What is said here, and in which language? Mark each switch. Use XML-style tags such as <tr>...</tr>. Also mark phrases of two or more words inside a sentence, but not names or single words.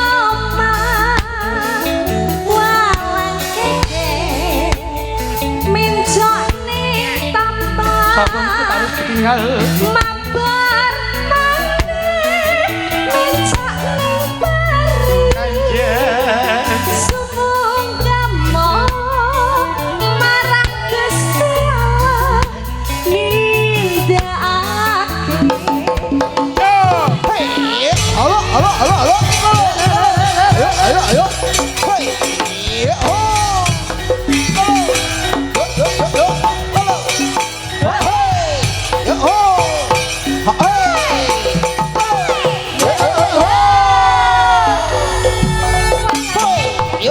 <jv>walang keke mencak ning tampah mabar maneh mencak ning pari sumungkamo marang Gusti Allah nindakake. Halo, halo, halo, halo. Ayo, ayo, ayo. Hoi. Ho. Halo. Halo. Halo. Hoi. Yo ho. Ha. Hoi. Hoi. Yo.</jv>